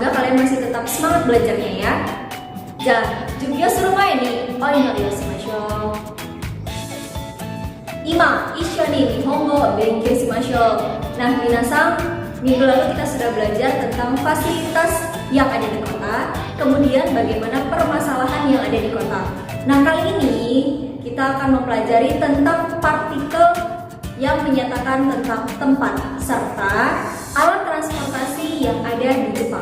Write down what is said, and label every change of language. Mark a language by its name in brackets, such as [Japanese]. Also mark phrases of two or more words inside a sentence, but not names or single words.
[Indonesian] kalian masih tetap semangat belajarnya ya. Ja, juga suruh main nih. Oh, ini shimashou. [Japanese] 今、一緒に日本語勉強しましょう. [Indonesian] Nah, minasan, minggu lalu kita sudah belajar tentang fasilitas yang ada di kota, kemudian bagaimana permasalahan yang ada di kota. Nah, kali ini kita akan mempelajari tentang partikel yang menyatakan tentang tempat serta alat transportasi yang ada di Jepang.